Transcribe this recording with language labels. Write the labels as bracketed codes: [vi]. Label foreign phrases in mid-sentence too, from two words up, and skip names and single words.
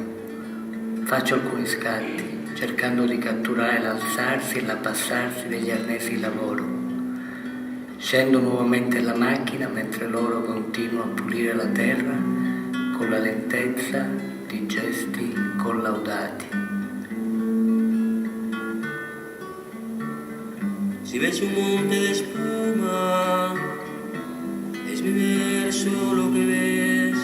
[it] Faccio alcuni scatti, cercando di catturare l'alzarsi e l'abbassarsi degli arnesi di lavoro. Scendo nuovamente la macchina mentre loro continuano a pulire la terra con la lentezza di gesti collaudati. [es] Si ves un monte de espuma, es mi verso lo que ves.